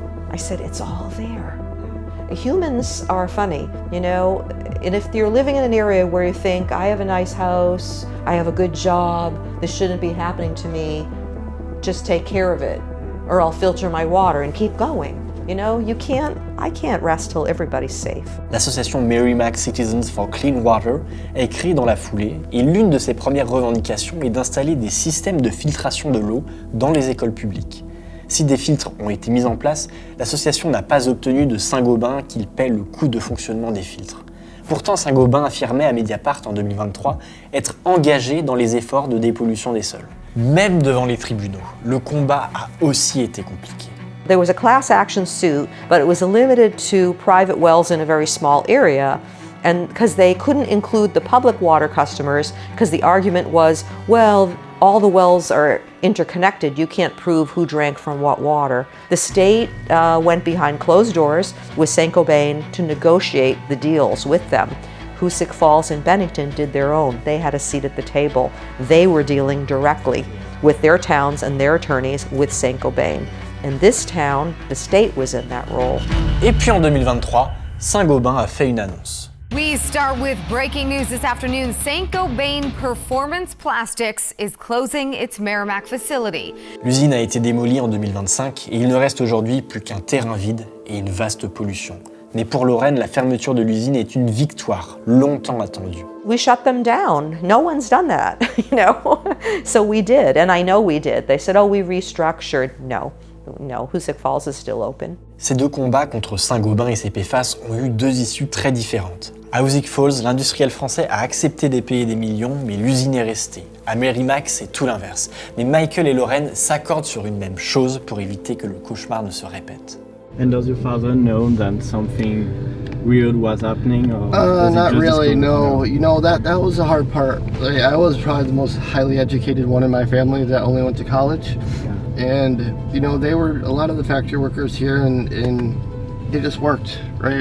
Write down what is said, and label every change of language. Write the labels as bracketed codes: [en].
[en] I said, it's all there. Humans are funny, you know, and if you're living in an area where you think, I have a nice house, I have a good job, this shouldn't be happening to me, just take care of it, or I'll filter my water and keep going. You know, I can't rest till everybody's safe. [fr] L'association Merrimack Citizens for Clean Water a écrit dans la foulée, et l'une de ses premières revendications est d'installer des systèmes de filtration de l'eau dans les écoles publiques. Si des filtres ont été mis en place, l'association n'a pas obtenu de Saint-Gobain qu'il paie le coût de fonctionnement des filtres. Pourtant, Saint-Gobain affirmait à Mediapart en 2023 être engagé dans les efforts de dépollution des sols. Même devant les tribunaux, le combat a aussi été compliqué. [en] There was a class action suit, but it was limited to private wells in a very small area, and because they couldn't include the public water customers, because the argument was, well, all the wells are interconnected, you can't prove who drank from what water. The state went behind closed doors with Saint-Gobain to negotiate the deals with them. Hoosick Falls and Bennington did their own. They had a seat at the table. They were dealing directly with their towns and their attorneys with Saint-Gobain. In this town, the state was in that role. [fr] Et puis en 2023, Saint-Gobain a fait une annonce. [en] We start with breaking news this afternoon. Saint-Gobain Performance Plastics is closing its Merrimack facility. [fr] L'usine a été démolie en 2025 et il ne reste aujourd'hui plus qu'un terrain vide et une vaste pollution. Mais pour Lorraine, la fermeture de l'usine est une victoire longtemps attendue. [en] We shut them down. No one's done that, you know? So we did, and I know we did. They said, oh, we restructured. No, Hoosick Falls is still open. [fr] Ces deux combats contre Saint-Gobain et ses PFAS ont eu deux issues très différentes. À Hoosick Falls, l'industriel français a accepté de payer des millions, mais l'usine est restée. À Merrimack, c'est tout l'inverse. Mais Michael et Lorraine s'accordent sur une même chose pour éviter que le cauchemar ne se répète. [en] And does your father know that something weird was happening? Or not really, no. You know, that was the hard part. Like, I was probably the most highly educated one in my family that only went to college. Yeah. And, you know, they were a lot of the factory workers here and they just worked, right?